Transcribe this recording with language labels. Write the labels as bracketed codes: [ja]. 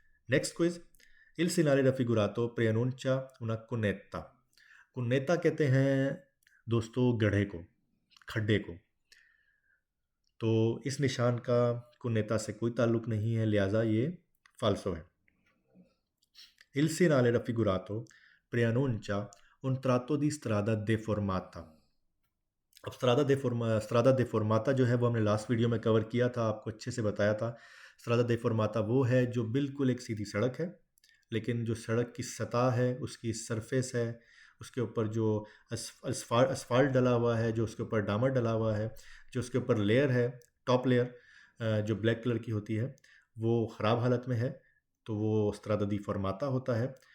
[en] next quiz, [it] इल सिनाले रफिगुरातो प्रियनुंचा उना कुनेता। [hi] कुनेता कहते हैं दोस्तों गड्ढे को, खड्डे को। तो इस निशान का कुनेता से कोई ताल्लुक नहीं है, लिहाजा ये फाल्सो है। [it] Il segnale raffigurato preannuncia un tratto di strada deformata। [hi] अब स्त्रादा देफोर्माता जो है वो हमने लास्ट वीडियो में कवर किया था, आपको अच्छे से बताया था। स्त्रादा देफोर्माता वो है जो बिल्कुल एक सीधी सड़क है, लेकिन जो सड़क की सतह है, उसकी सरफेस है, उसके ऊपर जो असफाल्ट डला हुआ है, जो उसके ऊपर डामर डला हुआ है, जो उसके ऊपर लेयर है, टॉप लेयर जो ब्लैक कलर की होती है, वो ख़राब हालत में है, तो वो स्त्रादा दी फॉर्माता होता है।